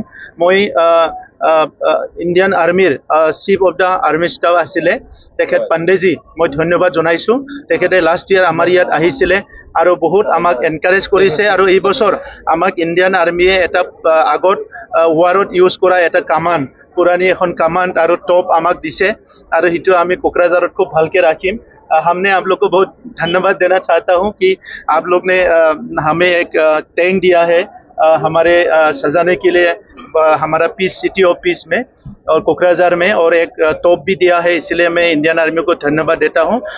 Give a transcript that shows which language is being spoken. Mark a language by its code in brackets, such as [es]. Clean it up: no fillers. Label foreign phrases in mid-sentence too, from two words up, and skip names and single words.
[as] মই ইণ্ডিয়ান আৰ্মিৰ [en] chief of the army staff [as] আছিলে তেখেত পাণ্ডেজী, মই ধন্যবাদ জনাইছোঁ। তেখেতে [en] last year [as] আমাৰ ইয়াত আহিছিলে আৰু বহুত আমাক এনকাৰেজ কৰিছে আৰু এই বছৰ আমাক ইণ্ডিয়ান আৰ্মিয়ে এটা আগত ৱাৰত ইউজ কৰা এটা কামান, পুৰাণী এখন কামান আৰু টপ আমাক দিছে আৰু সেইটো আমি কোকৰাঝাৰত খুব ভালকৈ ৰাখিম। [hi] हमने आप लोग को बहुत धन्यवाद देना चाहता हूं कि आप लोग ने हमें एक टैंक दिया है हमारे सजाने के लिए हमारा पीस, [en] city of peace [hi] में और कोकराझार में, और एक तोप भी दिया है, इसलिए मैं इंडियन आर्मी को धन्यवाद देता हूं।